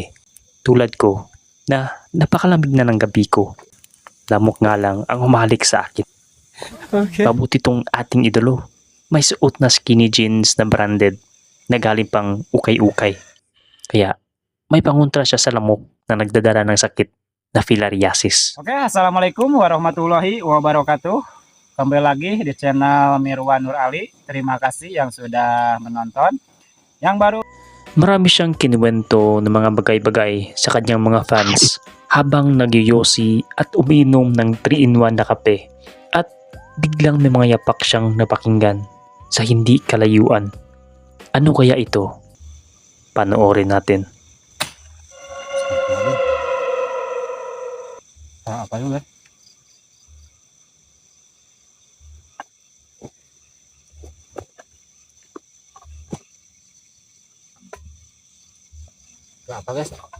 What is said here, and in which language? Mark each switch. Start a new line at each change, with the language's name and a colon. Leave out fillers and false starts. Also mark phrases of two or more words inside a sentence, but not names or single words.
Filipino: Tulad ko na napakalamig na ng gabi ko. Lamok nga lang ang humalik sa akin. Okay. Mabuti tong ating idolo. May suot na skinny jeans na branded na galing pang ukay-ukay. Kaya may pangontra siya sa lamok na nagdadala ng sakit na filariasis.
Indonesian: Oke,
Arabic: السلام عليكم ورحمة الله وبركاته.
Indonesian: Kembali lagi di channel Mirwan Nurali. Terima kasih yang sudah menonton. Yang baru
Filipino: Marami siyang kinuwento ng mga bagay-bagay sa kanyang mga fans habang nagyoyosi at umiinom ng 3-in-1 na kape at biglang may mga yapak siyang napakinggan sa hindi kalayuan. Ano kaya ito? Panoorin natin.
Indonesian: apa juga? Apa guys?